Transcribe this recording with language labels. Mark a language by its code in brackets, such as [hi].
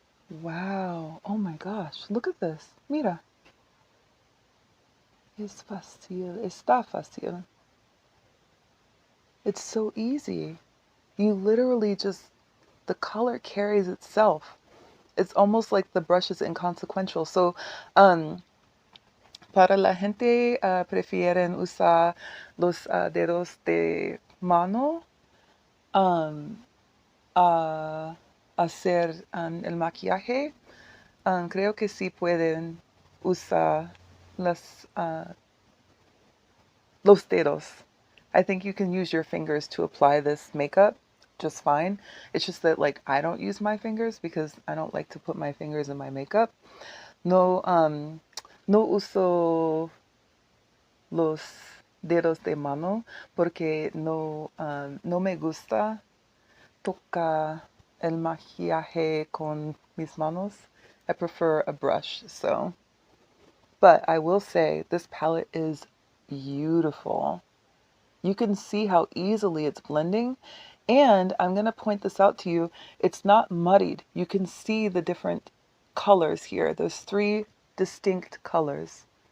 [en] Wow. Oh my gosh. Look at this. Mira. [es] Es fácil. Está fácil. [en] It's so easy. You literally just, the color carries itself. It's almost like the brush is inconsequential. [es] So, para la gente prefieren usar los dedos de mano a hacer el maquillaje. Creo que sí pueden usar las, los dedos. [en] I think you can use your fingers to apply this makeup just fine. It's just that like I don't use my fingers because I don't like to put my fingers in my makeup. [es] No, no uso los dedos de mano porque no, no me gusta tocar el maquillaje con mis manos. [en] I prefer a brush, so. But I will say this palette is beautiful. You can see how easily it's blending. And I'm going to point this out to you. It's not muddied. You can see the different colors here. There's 3 distinct colors.